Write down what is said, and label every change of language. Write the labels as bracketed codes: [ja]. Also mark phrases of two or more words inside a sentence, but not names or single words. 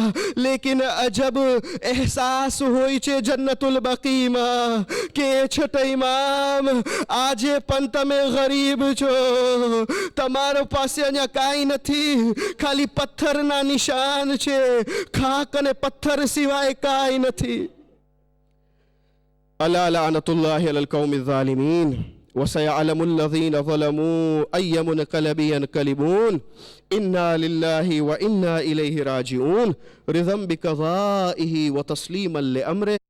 [gu] લેકિન અજબ અહેસાસ હોય છે જન્નતુલ બકીમાં કે છઠ્ઠા ઇમામ, આજે પણ તમે ગરીબ છો, તમારો પાસે અહીંયા કાંઈ નથી, ખાલી પથ્થરના નિશાન છે, ખાક અને પથ્થર સિવાય કાંઈ નથી. [ar] ألا لعنة الله على القوم الظالمين وسيعلم الذين ظلموا أي منقلب ينقلبون إنا لله وإنا إليه راجعون رضا بقضائه وتسليما لأمره